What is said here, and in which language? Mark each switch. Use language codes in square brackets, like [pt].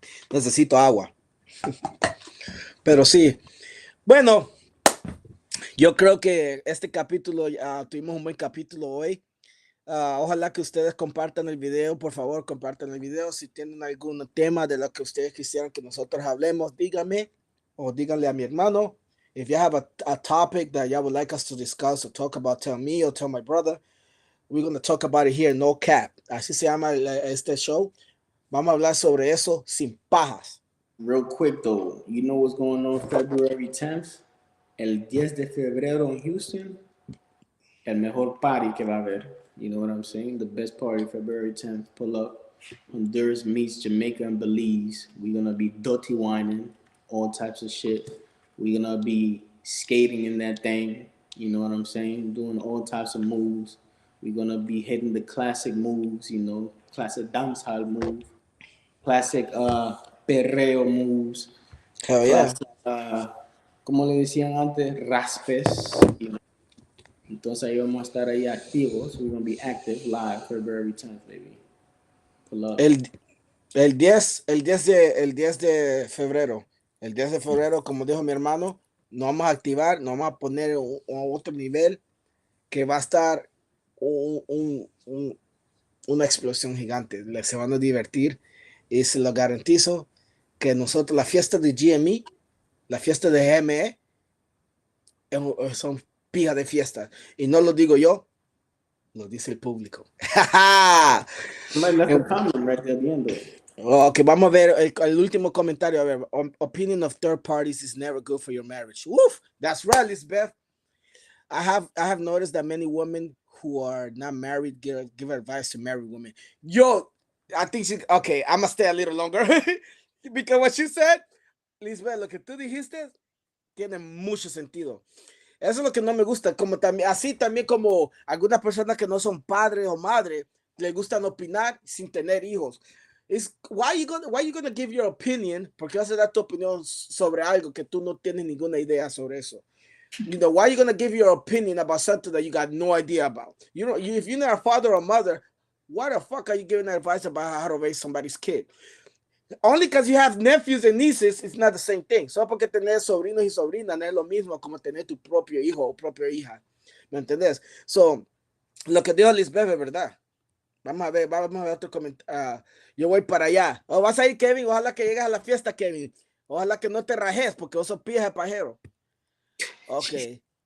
[es] Necesito agua. Pero sí, bueno, yo creo que este capítulo, tuvimos un buen capítulo hoy. Ojalá que ustedes compartan el video, por favor, compartan el video. Si tienen algún tema de lo que ustedes quisieran que nosotros hablemos, díganme o díganle a mi hermano. [en] If you have a topic that y'all would like us to discuss or talk about, tell me or tell my brother. We're going to talk about it here, no cap. [es] Así se llama este show. Vamos a hablar sobre eso sin pajas. [en] Real quick though, you know what's going on February 10th? [es] El 10 de febrero en Houston. el mejor party que va a haber. [en] You know what I'm saying? The best party, February 10th. Pull up. Honduras meets Jamaica and Belize. We're gonna be dirty whining, all types of shit. We're gonna be skating in that thing. You know what I'm saying? Doing all types of moves. We're gonna be hitting the classic moves. You know, classic dancehall move, classic perreo moves, Hell yeah. [es] classic como le decían antes, raspes. [en] You know? [es] Entonces ahí vamos a estar ahí activos. [en] We're gonna be active live February 10th, baby. Pull up. [es] El, el 10 de febrero. El 10 de febrero, como dijo mi hermano, nos vamos a activar, nos vamos a poner a otro nivel que va a estar una explosión gigante. Se van a divertir y se lo garantizo que nosotros, la fiesta de GME, la fiesta de GME, son pijas de fiestas. Y no lo digo yo, lo dice el público. [en] Somebody left a comment right there at the end of it. [es] Ok, vamos a ver el último comentario. A ver, [en] opinion of third parties is never good for your marriage. Woof, that's right, Lisbeth. I have noticed that many women who are not married give advice to married women. Yo, I think she okay. I'm gonna stay a little longer because what she said, Lisbeth, [es] lo que tú dijiste tiene mucho sentido. Eso es lo que no me gusta, como también, así también como algunas personas que no son padres o madres, les gustan opinar sin tener hijos. [en] Why you gonna give your opinion? [es] Porque vas a dar tu opinión sobre algo que tú no tienes ninguna idea sobre eso. [en] You know, why are you gonna give your opinion about something that you got no idea about? You know, if you're not a father or mother, why the fuck are you giving advice about how to raise somebody's kid? Only because you have nephews and nieces, it's not the same thing. [es] Solo porque tener sobrinos y sobrinas no es lo mismo como tener tu propio hijo o propia hija. ¿Me entendés? So, lo que dijo Lisbeth es verdad. Vamos a ver otro comentario. Yo voy para allá. O vas a ir, Kevin. Ojalá que llegues a la fiesta, Kevin. Ojalá que no te rajes porque vos sos pija de pajero. Ok.